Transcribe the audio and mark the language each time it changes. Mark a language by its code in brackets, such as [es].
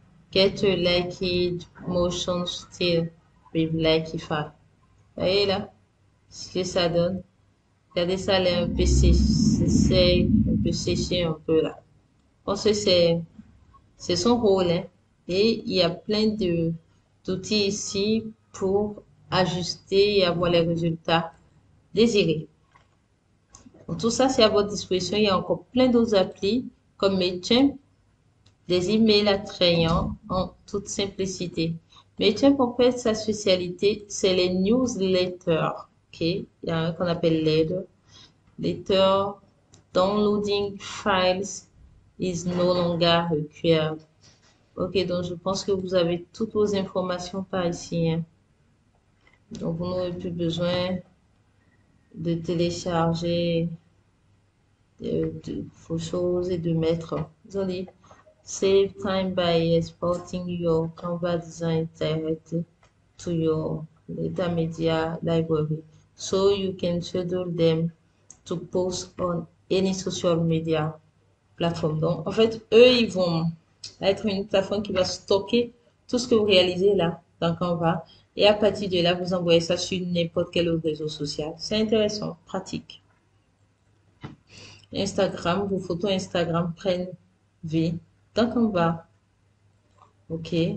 [en] Get a liked motion still with Likify. [fr] Vous voyez là, ce que ça donne. Regardez ça, elle est un peu un peu séché un peu là. Parce que c'est son rôle, hein. Et il y a plein d'outils ici pour ajuster et avoir les résultats désirés. Donc, tout ça, c'est à votre disposition. Il y a encore plein d'autres applis comme Mailchimp, des emails attrayants en toute simplicité. Mailchimp, en fait, sa spécialité, c'est les newsletters. OK? Il y a un qu'on appelle letter. [en] Letter, downloading files is no longer required. [fr] Ok, donc je pense que vous avez toutes vos informations par ici, hein. Donc vous n'aurez plus besoin de télécharger vos choses et de mettre. Désolé. [en] Save time by exporting your Canva design directly to your media library so you can schedule them to post on any social media platform. [fr] Donc, en fait, eux, ils vont être une plateforme qui va stocker tout ce que vous réalisez là dans Canva. Et à partir de là, vous envoyez ça sur n'importe quel autre réseau social. C'est intéressant, pratique. Instagram, vos photos Instagram prennent vie dans Canva. OK.